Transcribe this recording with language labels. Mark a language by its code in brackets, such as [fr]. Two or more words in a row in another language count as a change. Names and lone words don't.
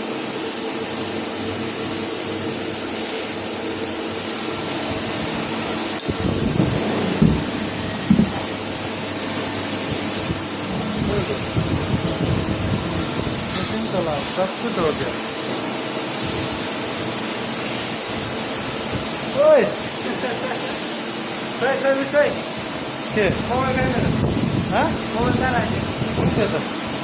[hi] मशीन चला सब कुछ हो गया। ओए [id] Saya. [hi] के [id] Mau makan mana? [hi] हाँ [id] Mau makan apa? [hi] कौन से था